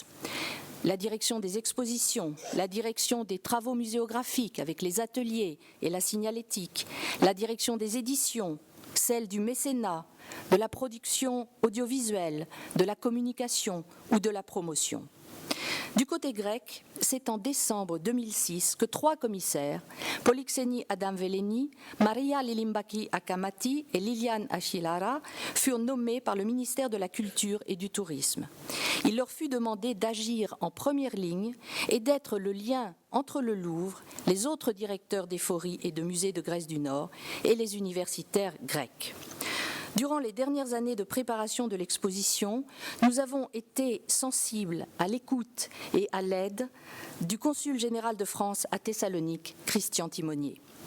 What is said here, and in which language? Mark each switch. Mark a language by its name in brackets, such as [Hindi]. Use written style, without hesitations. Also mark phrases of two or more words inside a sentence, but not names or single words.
[French] La direction des expositions, la direction des travaux muséographiques avec les ateliers et la signalétique, la direction des éditions, celle du mécénat, de la production audiovisuelle, de la communication ou de la promotion. Du côté grec, c'est en décembre 2006 que 3 commissaires, Polixénie Adam Veleni, Maria Lilimbaki Akamati et Liliane Achilara, furent nommés par le ministère de la Culture et du Tourisme. Il leur fut demandé d'agir en première ligne et d'être le lien entre le Louvre, les autres directeurs d'éphories et de musées de Grèce du Nord et les universitaires grecs. Durant les dernières années de préparation de l'exposition, nous avons été sensibles à l'écoute et à l'aide du consul général de France à Thessalonique, Christian Timonier.